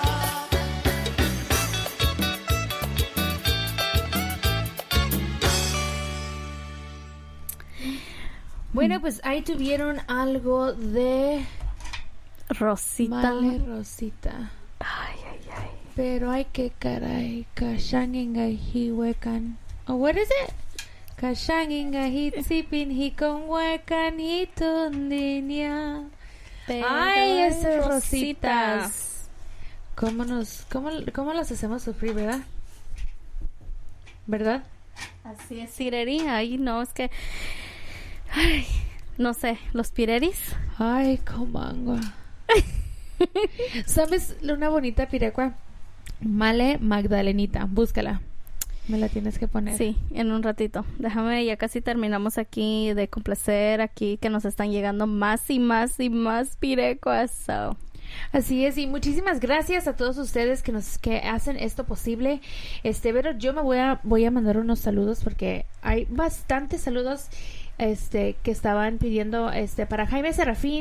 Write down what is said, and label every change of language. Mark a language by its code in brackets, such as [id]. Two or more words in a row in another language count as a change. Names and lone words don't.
[es] Bueno, pues ahí tuvieron algo de Rosita. Male Rosita. Ay, ay, ay. Pero hay que caray, [tsz] kashanginga hiwekan. [en] Oh, what is it? [tsz] Kashanginga hitsipin hikonwekan hitundinya. [es] Ay, esas rositas. ¿Cómo las hacemos sufrir, verdad? ¿Verdad? Así es, Sirería. Ay, no, es que... Ay, no sé, los pireris. Ay, comangua. ¿Sabes una bonita pirecua? Male Magdalenita, búscala. Me la tienes que poner. Sí, en un ratito. Déjame, ya casi terminamos aquí de complacer aquí que nos están llegando más y más y más pirecuas. So. Así es, y muchísimas gracias a todos ustedes que hacen esto posible. Pero yo me voy a mandar unos saludos porque hay bastantes saludos que estaban pidiendo para Jaime Serafín.